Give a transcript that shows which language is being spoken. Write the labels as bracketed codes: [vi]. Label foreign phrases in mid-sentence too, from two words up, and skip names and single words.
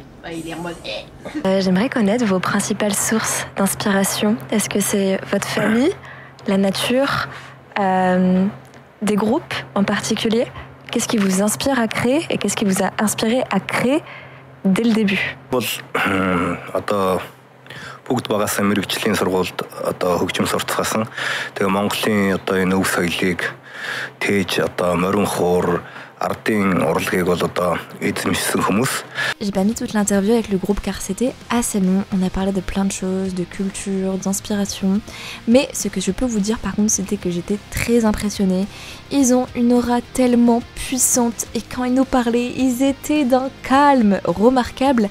[fr] Ah, il est en mode J'aimerais connaître vos principales sources d'inspiration. Est-ce que c'est votre famille, la nature, des groupes en particulier? Qu'est-ce qui vous inspire à créer et qu'est-ce qui vous a inspiré à créer dès le début? [mn] Бүгд багасаа мэрэгжлийн сургуульд одоо хөгжим сурталчилсан. Тэгээ Монголын одоо энэ өв соёлыг тээж одоо морин хуур ардын урлагийг бол одоо эзэмшсэн хүмүүс. [fr] J'ai pas mis toute l'interview avec le groupe car c'était assez long. On a parlé de plein de choses, de culture, d'inspiration. Mais ce que je peux vous dire par contre, c'était que j'étais très impressionnée. Ils ont une aura tellement puissante et quand ils nous parlaient, ils étaient d'un calme remarquable.